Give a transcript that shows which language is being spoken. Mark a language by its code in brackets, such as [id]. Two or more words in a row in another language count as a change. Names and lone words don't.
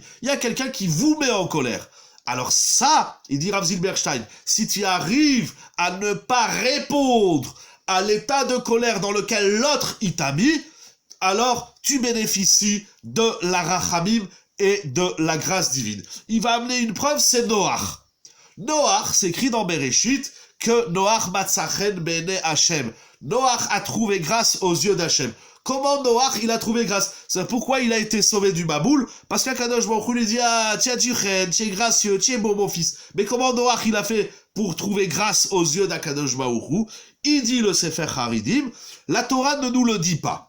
[fr] Il y a quelqu'un qui vous met en colère. Alors ça, il dit Rav Zilberstein, si tu arrives à ne pas répondre à l'état de colère dans lequel l'autre il t'a mis, alors tu bénéficies de la rachamim et de la grâce divine. Il va amener une preuve, c'est Noach. Noach, c'est écrit dans Bereshit que [he] נח מצא חן בעיני השם. [fr] Noach a trouvé grâce aux yeux d'Hachem. Comment Noach, il a trouvé grâce? C'est pourquoi il a été sauvé du Maboul, parce qu' [he] הקדוש ברוך הוא [fr] lui dit, ah, tu as du chen, tu es gracieux, tu es beau mon fils. Mais comment Noach, il a fait pour trouver grâce aux yeux d' [he] הקדוש ברוך הוא? [fr] Il dit le Sefer Haridim, la Torah ne nous le dit pas.